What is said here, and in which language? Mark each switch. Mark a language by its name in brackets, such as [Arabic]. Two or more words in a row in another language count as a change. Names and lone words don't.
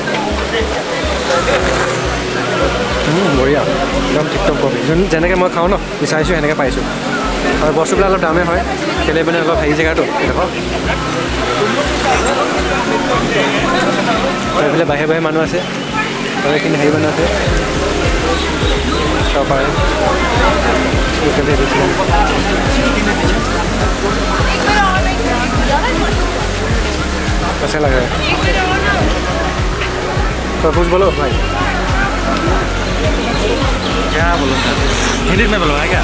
[Assamese] বঢ়িয়া একদম টিকটক কফি যেনেকৈ মই খাওঁ ন বিচাৰিছোঁ সেনেকৈ পাইছোঁ আৰু বস্তুবিলাক অলপ দামেই হয় কেলৈ মানে অলপ হেৰি জেগাটো এইডোখৰ এইফালে বাহিৰে বাহিৰে মানুহ আছে আৰু এইখিনি হেৰি মানুহ আছে চাব পাৰে [Hindi] कैसा लग रहा है तो कुछ बोलो भाई क्या बोलो हिंदी में बोलो है क्या